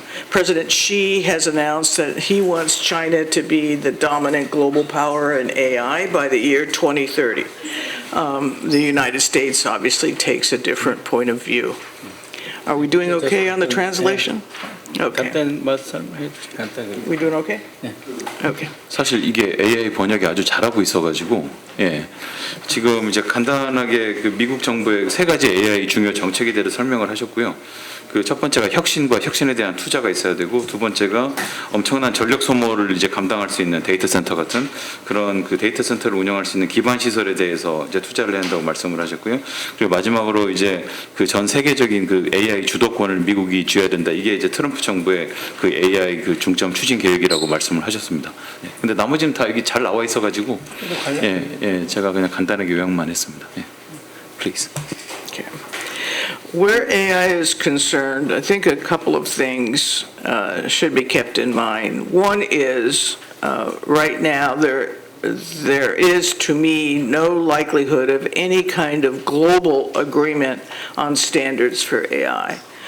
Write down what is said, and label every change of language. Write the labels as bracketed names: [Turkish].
[English] President Xi has announced that he wants China to be the dominant global power in AI by the year 2030. The United States obviously takes a different point of view. Are we doing okay on the translation? Okay. [Korean] 간단 말씀해 주세요. 간단히. [English] We doing okay? Okay. [Korean] 사실 이게 AI 번역이 아주 잘하고 있어가지고, 예. 지금 이제 간단하게 그 미국 정부의 세 가지 AI 중요 정책에 대해서 설명을 하셨고요. 그 첫 번째가 혁신과 혁신에 대한 투자가 있어야 되고, 두 번째가 엄청난 전력 소모를 이제 감당할 수 있는 데이터 센터 같은 그런 그 데이터 센터를 운영할 수 있는 기반 시설에 대해서 이제 투자를 해야 한다고 말씀을 하셨고요. 그리고 마지막으로 이제 그 전 세계적인 그 AI 주도권을 미국이 쥐어야 된다. 이게 이제 트럼프 정부의 그 AI 그 중점 추진 계획이라고 말씀을 하셨습니다. 예. 근데 나머지는 다 여기 잘 나와 있어가지고, 예, 제가 그냥 간단하게 요약만 했습니다. 예. [English] Please. Okay. Where AI is concerned, I think a couple of things should be kept in mind. One is, right now, there is, to me, no likelihood of any kind of global agreement on standards for AI.